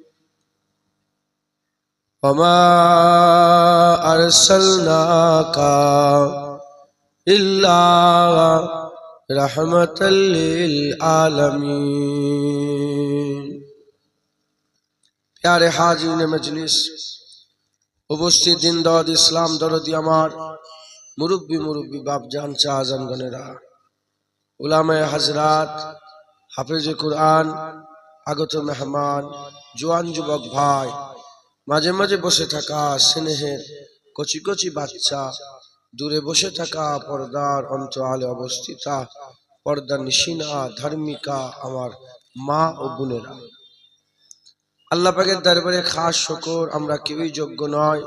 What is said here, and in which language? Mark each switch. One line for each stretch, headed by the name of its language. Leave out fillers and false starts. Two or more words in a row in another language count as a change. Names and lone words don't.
Arabic: وما ارسلناک الا رحمتا للعالمین۔
Urdu: پیارے حاضرین مجلس،
Bangla: উপস্থিত দিন দওয়াত ইসলাম দরদি আমার মুরব্বী বাপ জান চা আজম গনেরা, উলামায়ে হাজরাত, হাফেজে কুরআন, আগত মেহমান, জোয়ান যুবক ভাই, মাঝে মাঝে বসে থাকা স্নেহের কচি কচি বাচ্চা, দূরে বসে থাকা পর্দার অন্তরালে অবস্থিতা পর্দা নিশিনা ধার্মিকা আমার মা ও বোনেরা, আল্লাহ পাকের দরবারে খাস শুকর, আমরা কেউই যোগ্য নয়।